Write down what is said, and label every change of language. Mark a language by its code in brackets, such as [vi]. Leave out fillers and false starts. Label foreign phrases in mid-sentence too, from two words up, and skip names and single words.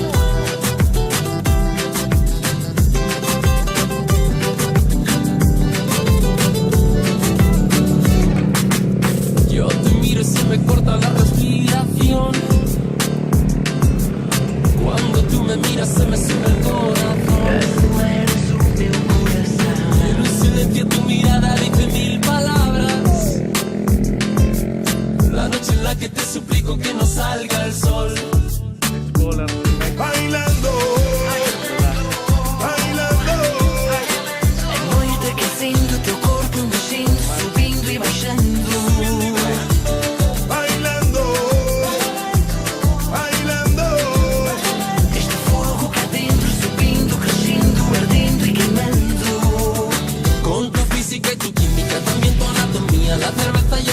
[es] Yo te miro y se me corta la respiración. Cuando tú me miras se me sube el corazón. [pt] Aceleras o meu coração. [es] En un silencio tu mirada dice mil palabras. La noche en la que te suplico que no salga el sol. Bailando, bailando. [pt] É noite aquecendo o teu corpo, mexendo, subindo e baixando. [es] Bailando, bailando. [pt] Este fogo cá dentro, subindo, crescendo, ardendo [es] y quemando. Con tu física y tu química, también tu anatomía, la cerveza